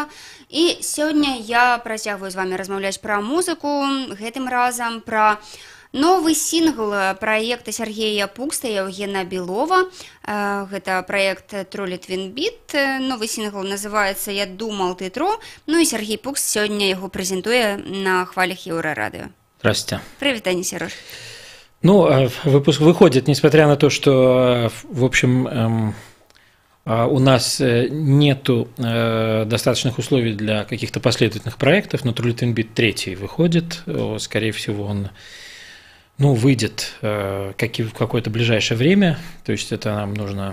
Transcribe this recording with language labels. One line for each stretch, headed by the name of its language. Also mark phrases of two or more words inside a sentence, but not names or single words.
Belarusian: І сёння я працягваю з вами размаўляць пра музыку, гэтым разам пра новы сінгл праекта Сергея Пукста і Еўгена Белова. Гэта праект True Litwin Beat. Новы сінгл называецца «Я думал, ты тру». Ну і Сергей Пукст сёння яго прэзентуе на хвалях Еўрарадыё.
Russian: Здравствуйте.
Belarusian: Прывітанне, Сереж.
Russian: Ну, выпуск выходит, несмотря на то, что, в общем, у нас нету достаточных условий для каких-то последовательных проектов, но True Litwin Beat 3 выходит, скорее всего, он выйдет в какое-то ближайшее время, то есть это нам нужно.